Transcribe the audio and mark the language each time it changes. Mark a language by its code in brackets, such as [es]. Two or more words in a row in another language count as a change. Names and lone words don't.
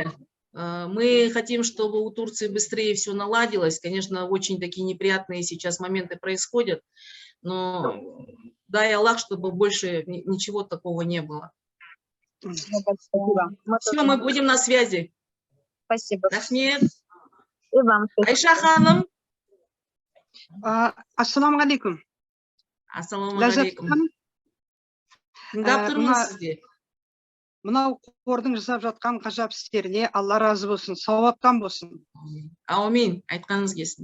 [ru] Мы хотим, чтобы у Турции быстрее все наладилось. Конечно, очень такие неприятные сейчас моменты происходят, но дай Аллах, чтобы больше ничего такого не было. Спасибо. Все, мы будем на связи. Спасибо. Рахмет. И вам. [kk] Айша ханым. [ar] السلام عليكم. السلام عليكم. [kk] Тыңдап тұрмыз сізде. Мынау қордың жасап жатқан ғажап істеріне Алла разы болсын, сауаптан болсын. Аумин, айтқаныңыз келсін.